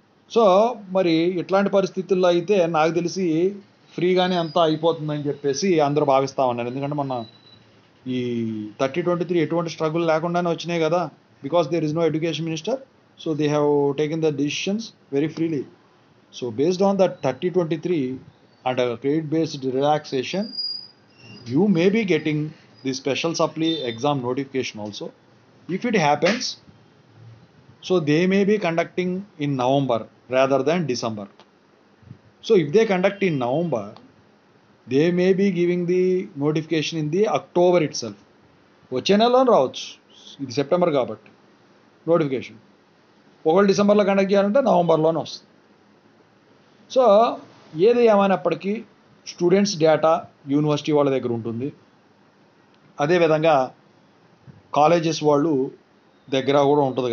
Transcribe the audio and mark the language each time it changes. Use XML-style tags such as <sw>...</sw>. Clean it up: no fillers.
<te>So మరి ఇట్లాంటి పరిస్థితుల్లో అయితే నాకు తెలిసి ఫ్రీగానే అంతా అయిపోతుందని చెప్పేసి అందరూ భావిస్తూ ఉన్నారు. ఎందుకంటే మొన్న ఈ 30-23 ఎటువంటి స్ట్రగుల్ లేకుండానే వచ్చినాయి కదా,</te> <en>Because there is no education minister. So they have taken the decisions very freely. So based on that 30-23 and a credit based relaxation, you may be getting the special supply exam notification also if it happens. So they may be conducting in November rather than December. So if they conduct in November, they may be giving the notification in the October itself.</en> <te>వచ్చే నెలలో రావచ్చు, ఇది September కాబట్టి notification. ఒకవేళ డిసెంబర్లో conduct చేయాలంటే నవంబర్లోనే వస్తుంది. So ఏది ఏమైనప్పటికీ స్టూడెంట్స్ డేటా యూనివర్సిటీ వాళ్ళ దగ్గర ఉంటుంది. అదేవిధంగా కాలేజెస్ వాళ్ళు దగ్గర కూడా ఉంటుంది.</te>